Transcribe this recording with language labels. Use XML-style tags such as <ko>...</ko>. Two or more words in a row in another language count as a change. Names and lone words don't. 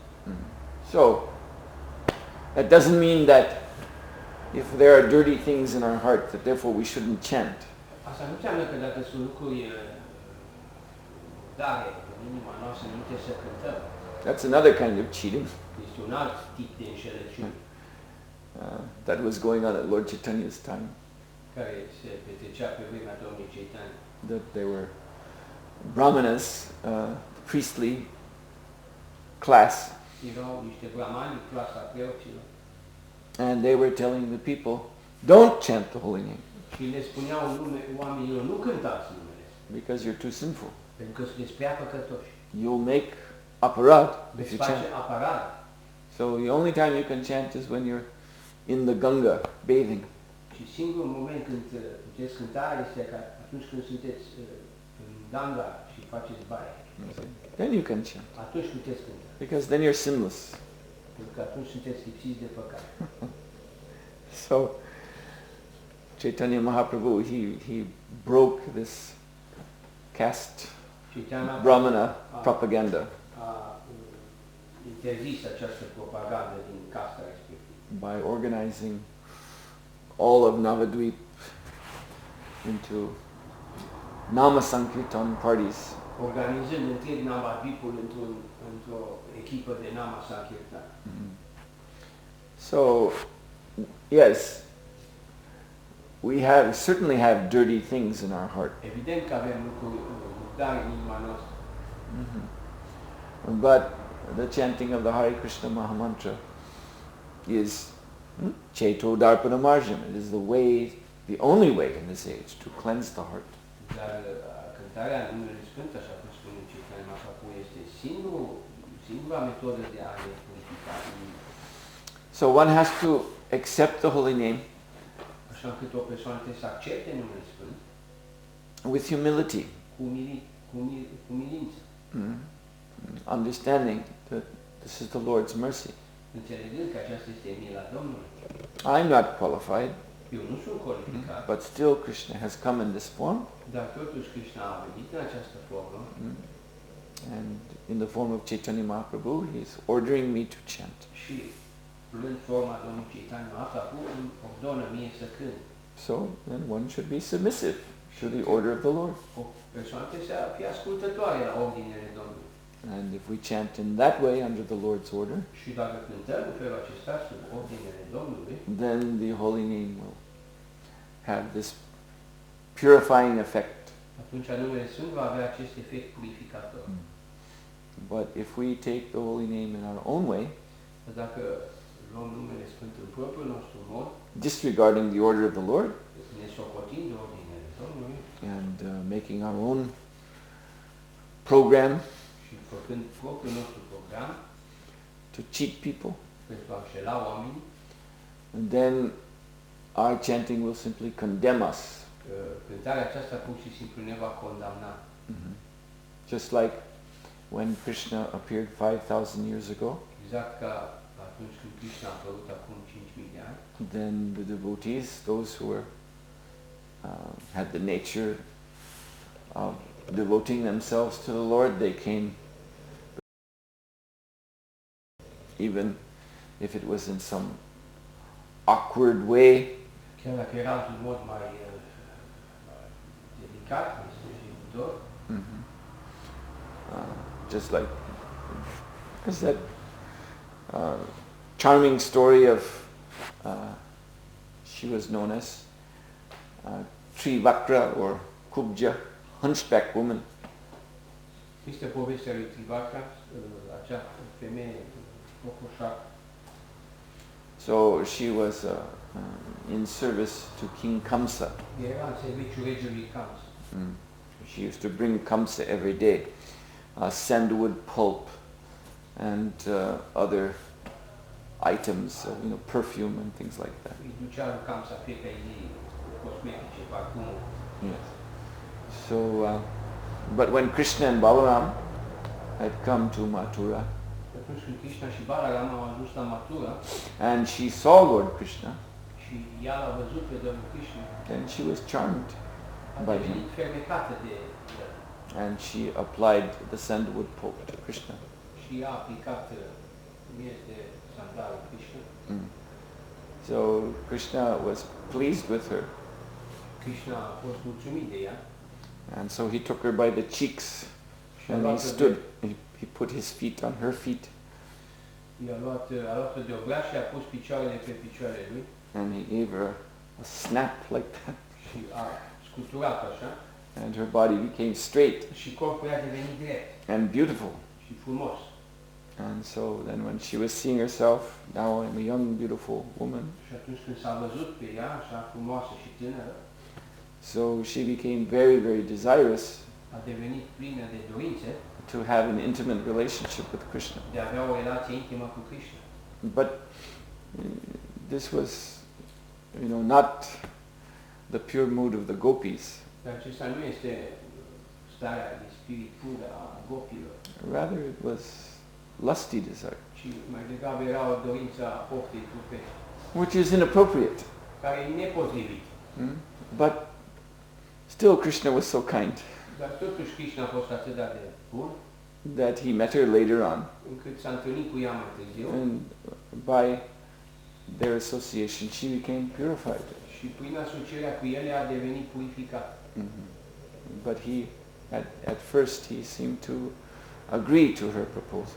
<en>So that doesn't mean that if there are dirty things in our heart, that therefore we shouldn't chant.</en> <ro>Asta nu înseamnă că dacă sunt lucruri dare în inima noastră, nu trebuie să cântăm.</ro> <en>That's another kind of cheating.</en> <ro>Este un alt tip de înșelăciune.</ro> <en>That was going on at Lord Chaitanya's time.</en> <ro>Care se petrecea pe vremea Domnului Chaitanya.</ro> <en>That they were brahmanas, priestly class.</en> <ro>Erau niște brahmani, clasa preoților.</ro> <en>And they were telling the people, don't chant the holy name.</en> <ro>Și le spuneau oamenilor, nu cântați numele.</ro> <en>Because you're too sinful.</en> <ro>Pentru că sunteți prea păcătoși.</ro> <en>You'll make aparad if you chant.</en> <ro>Aparad.</ro> <en>So the only time you can chant is when you're in the Ganga bathing.</en> <ro>Și singurul moment când puteți cânta este atunci când sunteți în Ganga și faceți baie.</ro> <en>Then you can chant.</en> <ro>Atunci puteți cânta.</ro> <en>Because then you're sinless.</en> <ro>Pentru că atunci sunteți lipsiți de păcat.</ro> <en>So Chaitanya Mahaprabhu, he broke this caste Brahmana propaganda</en> <ro>interzis această propagandă din casta respectivă.</ro> <en>By organizing all of Navadvip into</en> <sa>नाम संकीर्तन</sa> <en>parties.</en> <ro>Organizând întreg Navadvipul într-o echipă de</ro> <sa>नाम संकीर्तन.</sa> <en>So, yes, we certainly have dirty things in our heart.</en> <ro>Evident că avem lucruri murdare în inima noastră.</ro> <en>But the chanting of the Hare Krishna Mahamantra is</en> <sa>चेतो दर्पण मार्जनम्.</sa> <en>It is the only way in this age to cleanse the heart.</en> <ro>Dar cântarea numele Sfânt, așa cum spune Chaitanya Mahaprabhu, este singura metodă de a ne purifica.</ro> <en>So one has to accept the holy name</en> <ro>Așa încât o persoană trebuie să accepte numele Sfânt</ro> <en>with humility,</en> <ro>cu milință.</ro> <en>Understanding that this is the Lord's mercy.</en> <ro>Înțelegând că aceasta este mila Domnului.</ro> <en>I'm not qualified,</en> <ro>Eu nu sunt calificat,</ro> <en>but still Krishna has come in this form,</en> <ro>dar totuși Krishna a venit în această formă,</ro> <en>and in the form of Chaitanya Mahaprabhu, he's ordering me to chant.</en> <ro>și luând forma Domnului Chaitanya Mahaprabhu, îmi ordonă mie să cânt.</ro> <en>So then one should be submissive to the order of the Lord.</en> <ro>O persoană trebuie să fie ascultătoare la ordinele Domnului.</ro> <en>And if we chant in that way under the Lord's order,</en> <ro>Și dacă cântăm în felul acesta sub ordinele Domnului,</ro> <en>then the holy name will have this purifying effect.</en> <ro>atunci numele Sfânt va avea acest efect purificator.</ro> <en>But if we take the holy name in our own way,</en> <ro>Dacă luăm numele Sfânt în propriul nostru mod,</ro> <en>disregarding the order of the Lord,</en> <ro>ne socotind ordinele Domnului</ro> <en>and making our own program</en> <ro>și făcând propriul nostru program</ro> <en>to cheat people,</en> <ro>pentru a înșela oamenii,</ro> <en>and then our chanting will simply condemn us.</en> <ro>cântarea aceasta pur și simplu ne va condamna.</ro> <en>Just like when Krishna appeared 5,000 years ago,</en> <ro>Exact ca atunci când Krishna a apărut acum 5.000 de ani,</ro> <en>then the devotees, those who had the nature of devoting themselves to the Lord, they came, even if it was in some awkward way,</en> <ro>chiar dacă era într-un mod mai delicat, mai străjitor,</ro> <en>just like there's that charming story of she was known as Trivakra or Kubja, hunchback woman.</en> <ro>Este povestea lui Trivakra, acea femeie cocoșacă.</ro> <en>So she was in service to King Kamsa.</en> <ro>Era în serviciul regelui Kamsa.</ro> <en>She used to bring Kamsa every day sandalwood pulp and other items, perfume and things like that.</en> <ro>Îi ducea lui Kamsa fiecare zi cosmetice, parfumuri.</ro> <en>Yes. So, but when Krishna and Balaram had come to Mathura,</en> <ro>Atunci când Krishna și Balaram au ajuns la Mathura</ro> <en>and she saw Lord Krishna,</en> <ro>și ea l-a văzut pe Domnul Krishna,</ro> <en>then she was charmed</en> <ro>a</ro> <en>by him,</en> <ro>devenit fermecată de el.</ro> <en>and she applied the sandalwood pulp to Krishna.</en> <ro>Și ea a aplicat miez de sandal lui Krishna.</ro> <en>So Krishna was pleased with her,</en> <ro>Krishna a fost mulțumit de ea.</ro> <en>and so he took her by the cheeks, and he stood. He put his feet on her feet,</en> <ro>A luat-o de obraj și a pus picioarele pe picioarele lui</ro> <en>and he gave her a snap like that,</en> <ro>și a scuturat așa</ro> <en>and her body became straight</en> <ro>și corpul ei a devenit drept</ro> <en>and beautiful.</en> <ro>și frumos.</ro> <en>And so then when she was seeing herself, now I'm a young, beautiful woman,</en> <ro>Și atunci când s-a văzut pe ea, așa frumoasă și tânără,</ro> <en>so she became very, very desirous</en> <ro>a devenit plină de dorințe</ro> <en>to have an intimate relationship with Krishna.</en> <ro>de a avea o relație intimă cu Krishna.</ro> <en>But this was, not the pure mood of the gopis.</en> <ro>Dar acesta nu este starea de spirit pură a gopilor,</ro> <en>Rather, it was lusty desire,</en> <ro>ci mai degrabă era o dorință a poftei trupești,</ro> <en>which is inappropriate.</en> <ro>care e nepotrivit.</ro> <en>But still Krishna was so kind</en> <ro>Dar totuși Krishna a fost atât de bun,</ro> <en>that he met her later on.</en> <ro>încât s-a întâlnit cu ea mai târziu.</ro> <en>And by their association she became purified.</en> <ro>Și prin asocierea cu ele a devenit purificat.</ro> <en>But at first he seemed to agree to her proposal.</en>